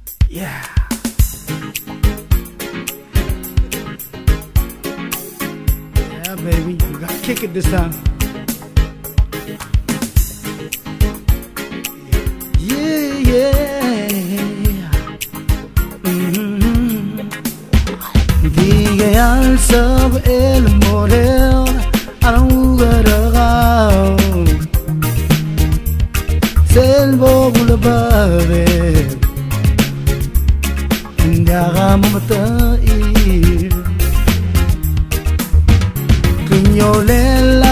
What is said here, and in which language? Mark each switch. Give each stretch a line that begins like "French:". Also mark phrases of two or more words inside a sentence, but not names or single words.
English: Yeah. Yeah, baby, we gotta kick it this time. Yeah, yeah.
Palauan: DIKEAL SEBECHEL MOREKED RENGUK SEL BOKULBEDEBEK MOMETECHIR KLUNGIOLEL